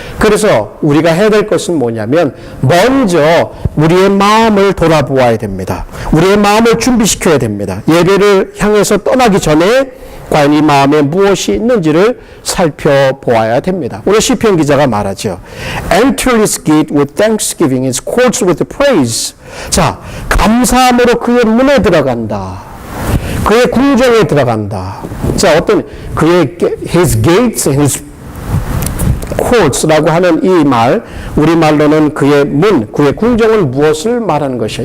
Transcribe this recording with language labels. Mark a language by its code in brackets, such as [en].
[ko] 그래서 우리가 해야 될 것은 뭐냐면 먼저 우리의 마음을 돌아보아야 됩니다. 우리의 마음을 준비시켜야 됩니다. 예배를 향해서 떠나기 전에 과연 이 마음에 무엇이 있는지를 살펴보아야 됩니다. 오늘 시편 기자가 말하죠. [en] Enter his gate with thanksgiving, his courts with praise. [ko] 자, 감사함으로 그의 문에 들어간다. 그의 궁정에 들어간다. 자, 어떤 그의 [en] his gates, his courts [ko] 라고 하는 이 말, 우리말로는 그의 문, 그의 궁정은 무엇을 말하는 것이야?